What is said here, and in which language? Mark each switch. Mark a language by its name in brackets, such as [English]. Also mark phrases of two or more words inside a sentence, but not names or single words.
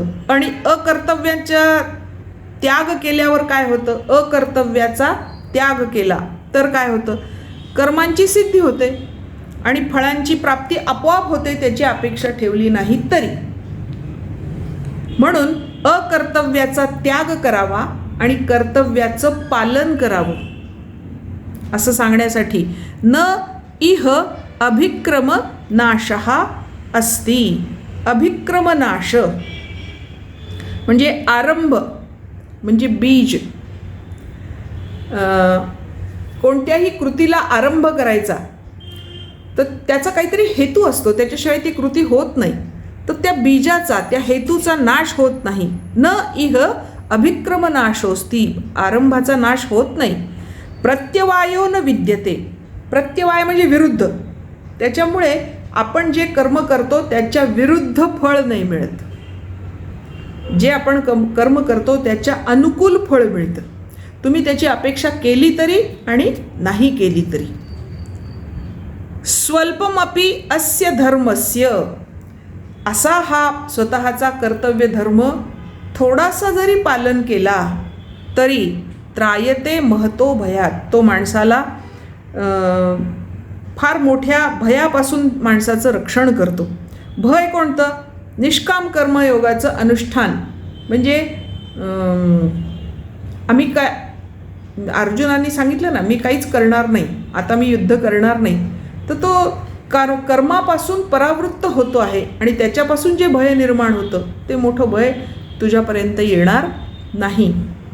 [Marathi] आणि अकर्तव्याच्या त्याग केल्यावर काय होतं, अकर्तव्याचा त्याग केला तर काय होतं, कर्मांची सिद्धी होते आणि फळांची प्राप्ती आपोआप होते, त्याची अपेक्षा ठेवली नाही तरी. म्हणून अकर्तव्याचा त्याग करावा आणि कर्तव्याचं पालन करावं असं सांगण्यासाठी [Sanskrit] न इह अभिक्रम नाशः अस्ति. [Marathi] अभिक्रम नाश म्हणजे आरंभ, म्हणजे बीज. कोणत्याही कृतीला आरंभ करायचा तर त्याचा काहीतरी हेतू असतो, त्याच्याशिवाय ती कृती होत नाही. तर त्या बीजाचा, त्या हेतूचा नाश होत नाही. [Sanskrit] न इह अभिक्रम नाशोस्ति, [Marathi] आरंभाचा नाश होत नाही. [Sanskrit] प्रत्यवायो न विद्यते, [Marathi] प्रत्यवाय म्हणजे विरुद्ध. त्याच्यामुळे आपण जे कर्म करतो त्याच्या विरुद्ध फळ नाही मिळत. जे आपण कर्म करतो त्याच्या अनुकूल फळ मिळतं. तुम्ही त्याची अपेक्षा केली तरी आणि नाही केली तरी. [Sanskrit] स्वल्पमपि अस्य धर्मस्य, [Marathi] असा हा स्वतःचा कर्तव्य धर्म थोडासा जरी पालन केला तरी [Sanskrit] त्रायते महतो भयात, [Marathi] तो माणसाला फार मोठ्या भयापासून माणसाचं रक्षण करतो. भय कोणतं, निष्काम कर्मयोगाचं अनुष्ठान. म्हणजे आम्ही काय, अर्जुनांनी सांगितलं ना, मी काहीच करणार नाही, आता मी युद्ध करणार नाही, तर तो कर्मापासून परावृत्त होतो आहे आणि त्याच्यापासून जे भय निर्माण होतं ते मोठं भय तुझ्यापर्यंत येणार नाही.